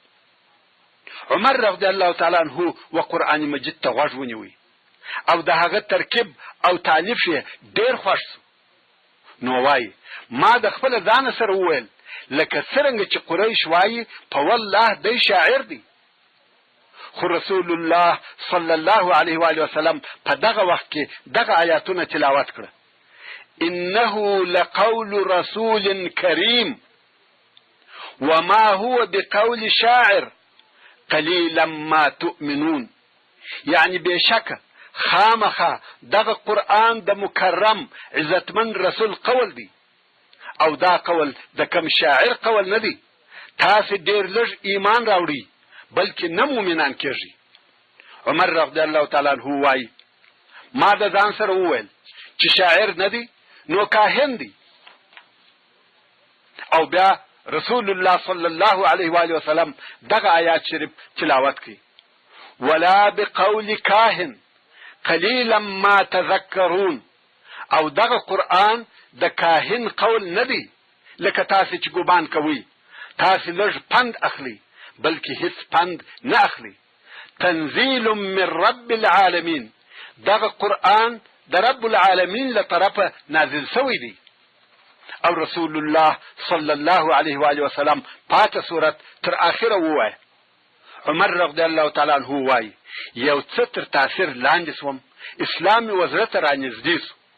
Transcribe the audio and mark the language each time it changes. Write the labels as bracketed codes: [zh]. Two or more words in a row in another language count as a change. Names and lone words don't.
[ps] عمر [ar] رضی الله تعالی عنه [ps] و قرآن مجید ته غوږ ونیوی او د هغه ترکیب او تالیف یې ډېر خوښ سو. نو وایي ما د خپله ځانه سره وویل لکه څرنګه چې قریش وایي په والله دی شاعر دی. خو رسول الله [ar] صلی الله علیه و آله وسلم [ps] په دغه وخت کې دغه آیاتونه تلاوت کړه: [ar] انه لقول رسول کریم وما هو بقول شاعر قلیلا ما تؤمنون. [ps] یعنی بشکه خامخه دغه قرآن د مکرم عزتمن رسول قول دی، او دا قول د کم شاعر قول نه دی. تاسو ډیر لږ ایمان راوړي بلکې نه مؤمنان کېږي. عمر [ar] رضی الله تعالی عنہ [ps] وایي ما د ځان سره وویل چې شاعر نه دی نو کاهن دی. او بیا رسول الله [ar] صلی الله علیه و آله وسلم [ps] دغه آیات شریف تلاوت کړي [ar] ولا بقول کاهن قلیلا ما تذکرون. [ps] او دغه قرآن د کاهن قول نه دی لکه تاسو چې ګومان کوي. تاسو لږ پند اخلي بلکې هیڅ پند نه اخلي. [ar] تنزيل من رب العالمین. [ps] دغه قرآن د [ar] رب العالمین [ps] له طرفه نازل شوی دی. او رسول الله [ar] صلی الله علیه و آله وسلم [ps] پاته صورت تر اخره ووایه. عمر [ar] رضی الله تعالی عنہ [ps] وایي یو څه تر تاثیر لاندې سوم اسلام وزرت رانږدې سو.